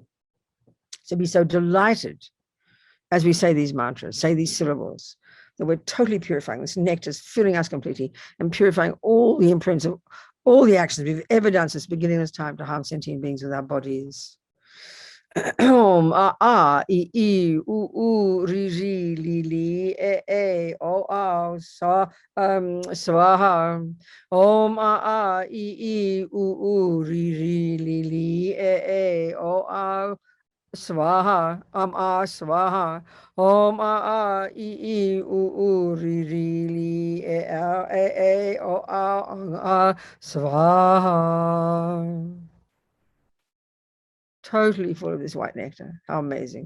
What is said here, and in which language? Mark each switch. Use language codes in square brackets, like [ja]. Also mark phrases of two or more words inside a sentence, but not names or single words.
[en] So be so delighted as we say these mantras, say these syllables, that we're totally purifying. This nectar is filling us completely and purifying all the imprints of all the actions we've ever done since beginning this time to harm sentient beings with our bodies. [sa] ॐ अ आ इ ई उ ऊ ऋ ॠ ऌ ॡ ए ओ अ स स्वाहा. ॐ अ आ इ ई उ ऊ ऋ ॠ ऌ ॡ ए ओ अ स्वाहा. Swaha. ॐ अ आ इ ई उ ऊ ऋ ॠ ऌ ए ओ अ स्वाहा. [en] Totally full of this white nectar. How amazing.